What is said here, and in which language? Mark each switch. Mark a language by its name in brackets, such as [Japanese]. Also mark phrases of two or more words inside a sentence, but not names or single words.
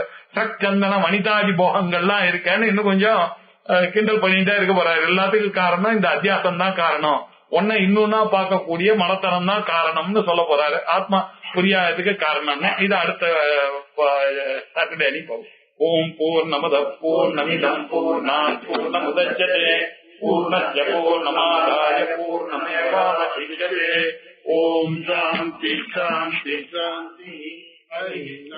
[Tamil] சந்தன வனிதாதி போகங்கள்லாம் இருக்கேன்னு இன்னும் கொஞ்சம் கிண்டல் பண்ணிட்டே இருக்க போறாரு. எல்லாத்துக்கும் காரணம் இந்த அத்தியாசம் தான் காரணம், ஒன்ன இன்னொன்னா பார்க்கக்கூடிய மனத்தனம் தான் காரணம்னு சொல்ல போறாரு. ஆத்மா புரியாததுக்கு காரணம்னு இது அடுத்த சாட்டர்டே அன்னைக்கு போகும். [Sanskrit] ओम् पूर्णमद पूर्णमिदं पूर्णात् पूर्णमुदच्यते पूर्णस्य पूर्णमादाय पूर्णमेवावशिष्यते. ओम् शान्ति शान्ति शान्ति.